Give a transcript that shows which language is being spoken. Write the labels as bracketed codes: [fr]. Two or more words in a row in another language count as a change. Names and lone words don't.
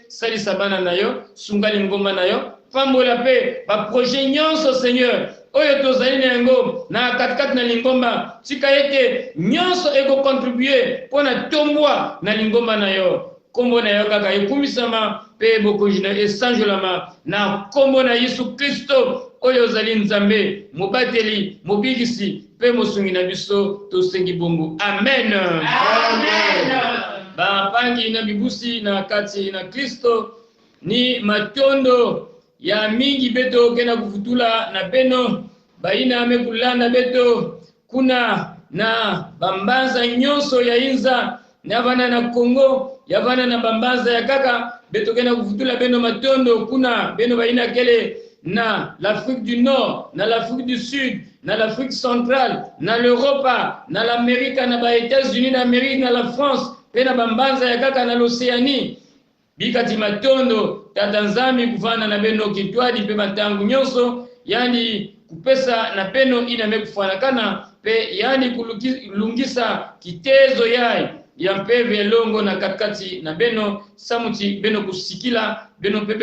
[ln] salisa bana na yo sungali ngomba na yo pambola pe baprojet nyonso Seigneur oyo tozali na yango na katikati na lingomba tika ete nyonso ekokontribue mpona tombwa na lingomba na yo kombo na yo kaka ekumisama pe bokonzi na esanjolama na kombo na Yesu Kristo oyo ozali Nzambe mobateli mobikisi pe mosungi na biso tosengi bongo amen [ktu] bapangi na bibusi na kati na Kristo ni matondo ya mingi beto kena kufutula na beno baina amekulanda beto kuna na bambanza nyonso ya inza na bana na Kongo ya bana na bambanza ya kaka beto kena kufutula beno matondo kuna beno baina kele na [fr] l'Afrique du Nord [ktu] na [fr] l'Afrique du Sud [ktu] na [fr] l'Afrique centrale [ktu] na l'Europa na l'Amérique na ba États-Unis d'Amérique na la France pe na bambanza ya kaka na l'Océanie bikati matondo tata nzambi kufana na beno kitwadi pe matangu nyonso yani kupesa na peno ina mekufanakana pe yani kulungisa kitezo yai ya mpeve longo na katikati na beno samuti beno kusikila beno pe